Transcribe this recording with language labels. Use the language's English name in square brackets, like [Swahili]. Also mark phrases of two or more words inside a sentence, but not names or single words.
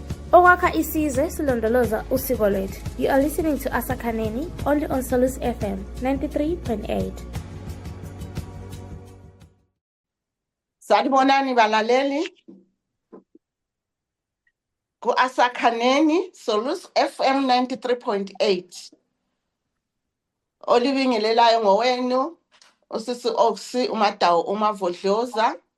[Zulu] Okwakha isizwe silondoloza usiko lwethu. [English] You are listening to Asakhaneni only on Salus FM 93.8. [Zulu] Sanibonani balaleli ku Asakhaneni Salus FM 93.8. Olibingelelayo ngowenu usisi Oksi uMadawu uMavodloza.